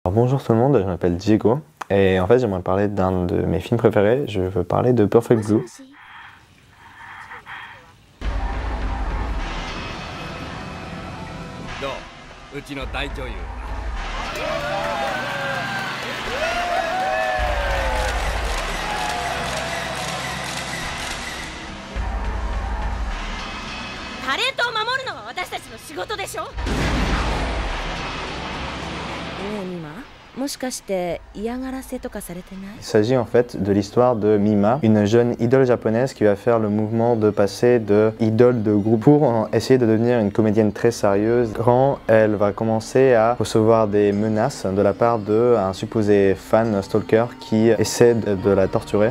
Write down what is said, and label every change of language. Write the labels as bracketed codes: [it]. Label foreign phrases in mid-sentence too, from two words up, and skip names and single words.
[fr] Bonjour tout le monde, je m'appelle Diego et en fait j'aimerais parler d'un de mes films préférés, je veux parler de Perfect Blue. [ja] どう？うちの大女優。タレントを守るのは私たちの仕事でしょ。ねえミマ、もしかして嫌がらせとかされてない？ [fr] Il s'agit en fait de l'histoire de Mima, une jeune idole japonaise qui va faire le mouvement de passer de idole de groupe pour essayer de devenir une comédienne très sérieuse. Quand elle va commencer à recevoir des menaces de la part d'un supposé fan stalker qui essaie de la torturer.